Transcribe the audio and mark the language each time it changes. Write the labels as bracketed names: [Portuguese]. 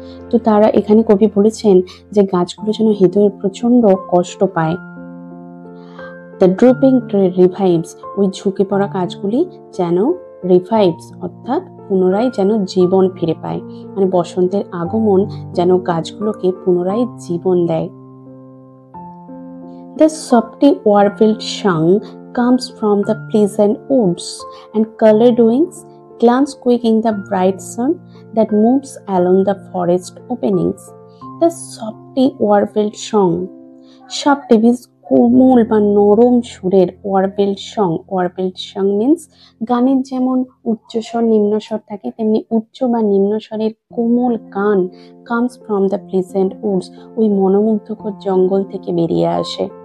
[Bangla] তো তারা এখানে কবি বলেছেন যে গাছগুলো যেন হৃদয়ে প্রচণ্ড কষ্ট পায়। [English] the dropping tree revives, [Bangla] ওই ঝুঁকে পড়া গাছগুলি যেন রিভাইভস অর্থাৎ পুনরায় যেন জীবন ফিরে পায়, মানে বসন্তের আগমন যেন গাছগুলোকে পুনরায় জীবন দেয়। [English] The softly warbled song comes from the pleasant woods, and colored wings glance quick in the bright sun that moves along the forest openings. The softly warbled song, soft means [Bangla] কোমল বা নরম সুরের, [English] warbled song means [Bangla] গানের যেমন উচ্চস্বর নিম্নস্বর থাকে, তেমনি উচ্চ বা নিম্নস্বরের কোমল গান [English] comes from the pleasant woods, [Bangla] ওই মনোমুগ্ধকর জঙ্গল থেকে বেরিয়ে আসে।